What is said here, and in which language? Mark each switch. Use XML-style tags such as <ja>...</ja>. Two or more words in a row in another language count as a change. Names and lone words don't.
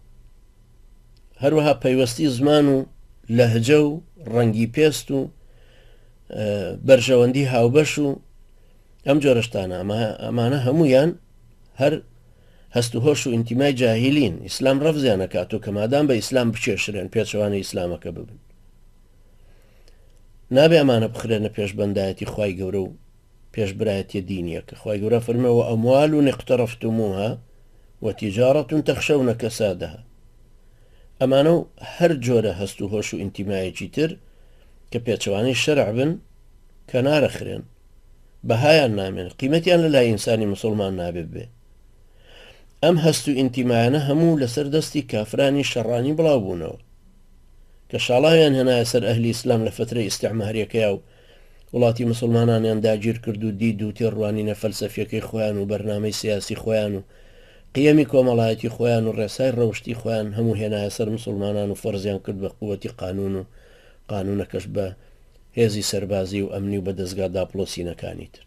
<ckb>هەروەها پەیوەستی زمان و لەهجە و ڕەنگی پێست و بەرژەوەندی هاوبەش و ئەم جۆرەشتانە ئەمانە هەمویان هەر هەست و هۆش و ئینتیمای جاهیلین. ئیسلام ڕەفزیان نەکات و کەمادام بە ئیسلام بچێشرێن پێچەوانەی ئیسلامەکە ببن. نابێ ئەمانە بخرێنە پێشبەندایەتی خوای گەورە و پێشبرایەتی دینیەکە. خوای گەورە فەرمێوە</ckb> <ar>ئەموال اقترفتموها وتجارة تخشون كسادها.</ar> <ckb>ئەمانە و هەر جۆرە هەست و هۆش و ئینتیمایەکی تر کە پێچەوانەی شەرع بن کە نارەخرێن، بەهایان نامێن، قیمەتیان لە لای ئینسانی مسلمان نابێت بێ. ئەم هەست و ئینتیمایانە هەموو لەسەر دەستی کافرانی شەڕانی بڵاو بوونەوە کە شاڵایان هێنایە سەر ئەهلی ئیسلام لە فترەی ئیستیعماریەکەیە و وڵاتی مسلمانانیان داگیر کرد و دید و تێڕوانینە فەلسەفیەکەی خۆیان و بەرنامەی سیاسی خۆیان و قیەمی کۆمەڵایەتی خۆیان و ڕێسای ڕەوشتی خۆیان هەموو هێنایە سەر مسلمانان و فەرزیان کرد بە قووەتی قانون و قانونەکەش بە هێزی سەربازی و ئەمنی و بە دەستگا داپڵۆسینەکانی تر.</ckb>